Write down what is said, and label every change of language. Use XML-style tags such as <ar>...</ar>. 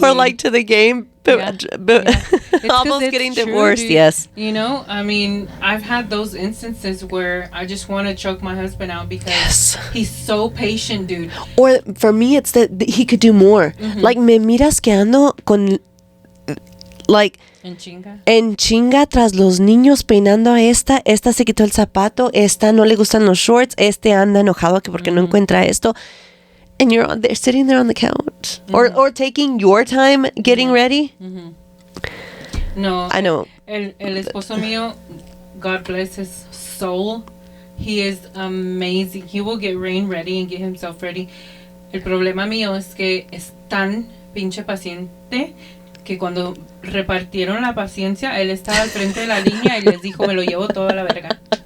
<en>Or like to the game, but almost getting divorced. True, yes. You know, I mean, I've had those instances where I just want to choke my husband out because he's so patient, dude. Or for me, it's that he could do more.</en> <es>Like, me miras que ando con, like, En chinga tras los niños peinando a esta se quitó el zapato, esta no le gustan los shorts, anda enojado que porque no encuentra esto.</es> <en>And you're there sitting there on the couch or taking your time getting ready. No, I know.</en> <es>El esposo mío,</es> <en>God bless his soul, he is amazing. He will get Rain ready and get himself ready.</en> <es>El problema mío es que es tan pinche paciente que cuando repartieron la paciencia, él estaba al frente de la línea y les dijo, me lo llevo todo a la verga.</es>